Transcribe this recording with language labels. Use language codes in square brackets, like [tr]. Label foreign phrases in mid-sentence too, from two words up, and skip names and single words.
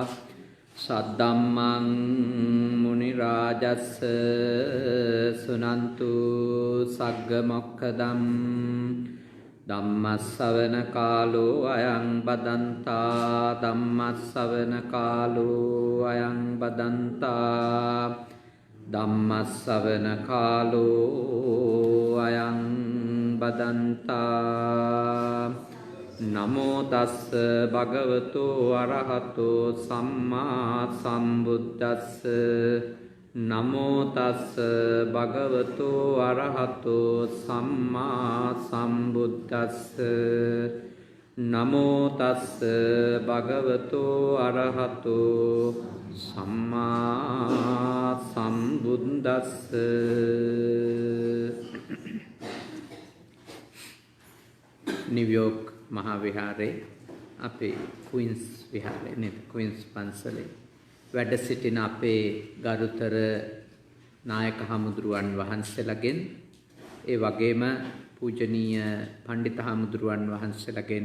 [pi] සද්දම්මං මුනි රාජස්ස සුනන්තු සග්ග මොක්ඛදම් ධම්මස්සවන කාලෝ අයං බදන්තා ධම්මස්සවන කාලෝ අයං බදන්තා ධම්මස්සවන කාලෝ අයං බදන්තා නමෝ තස්ස භගවතු අරහතෝ සම්මා සම්බුද්දස්ස නමෝ තස්ස භගවතු අරහතෝ සම්මා සම්බුද්දස්ස නමෝ තස්ස භගවතු අරහතෝ සම්මා සම්බුද්දස්ස. [si] නිව්යෝර්ක් මහා විහාරේ අපේ ක්වීන්ස් විහාරේ නේද ක්වීන්ස් පන්සලේ වැඩ සිටින අපේ ගරුතර නායක හමුදුරුවන් වහන්සේලාගෙන් ඒ වගේම පූජනීය පණ්ඩිත හමුදුරුවන් වහන්සේලාගෙන්